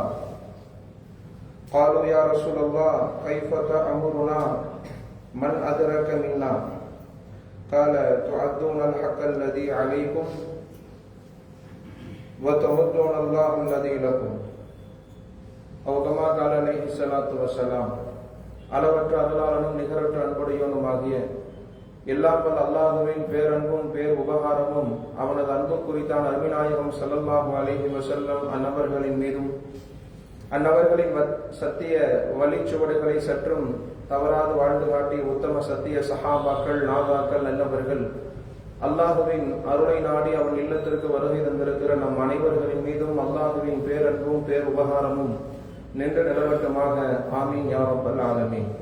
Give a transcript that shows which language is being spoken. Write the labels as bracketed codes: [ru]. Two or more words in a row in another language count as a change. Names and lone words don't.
[ar] قالوا يا رسول الله كيف تأمرنا من أدرك منا؟ قال: تعدون الحق الذي عليكم وتودون الله الذي لكم. أو كما قال عليه الصلاة والسلام. [ta] அளவற்ற அருளாளனும் நிகரற்ற அன்புடையவனுமாகிய எல்லாம் வல்ல அல்லாஹுவின் பேரன்பும் பேர் உபகாரமும் அவனது அன்பு குறித்தான் அருமைநாயகம் [ar] صلى الله عليه وسلم [ta] அன்னவர்களின் மீதும் அன்னவர்களின் சத்திய வழிச்சுவடுகளை சற்றும் தவறாது வாழ்ந்து காட்டிய உத்தம சத்திய சஹாபாக்கள் நாதாக்கள் நல்லவர்கள் அல்லாஹுவின் அருளை நாடி அவன் இல்லத்திற்கு வருகை தந்திருக்கிற நம் அனைவர்களின் மீதும் அல்லாஹுவின் பேரன்பும் பேர் உபகாரமும் நின்று நிலவட்டமாக [ar] آمين يا رب العالمين.